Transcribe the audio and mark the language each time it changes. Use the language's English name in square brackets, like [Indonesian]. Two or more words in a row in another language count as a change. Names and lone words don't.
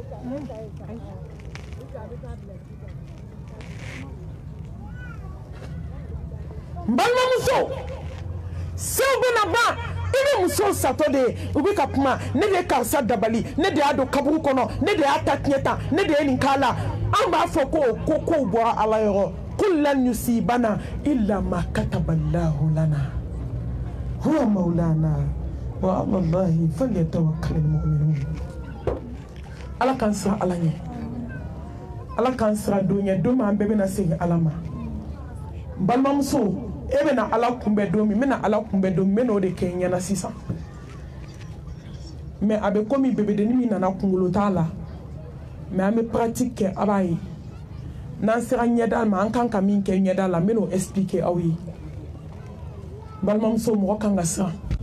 [Bambara] n balimamuso sew bɛna ban i bɛ musow satɔ de ye u bɛ ka kuma ne de ye karisa dabali ne de y'a don kaburu kɔnɔ ne de y'a ta tiɲɛ ta ne de ye nin k'a la an b'a fɔ ko kow bɔra Ala yɔrɔ [Arabic] قل لن يصيبنا إلا ما كتب الله لنا هو مولانا وعلى الله فليتوكل المؤمنون [Bambara] Ala k'an siran Ala ɲɛ Ala k'an siran don ɲɛ don min an bɛɛ bɛna segin Ala ma n balimamuso e bɛna Ala kunbɛn don min n bɛna Ala kunbɛn don min n bɛna o de kɛ n ɲɛna sisan mais a bɛ komi bebedenin min nana kunkolo t'a la mais an bɛ pratique kɛ a b'a ye n'an sera ɲɛda ma an kan ka min kɛ ɲɛda la n bɛn'o expliquer aw ye balimamuso mɔgɔ kan ka siran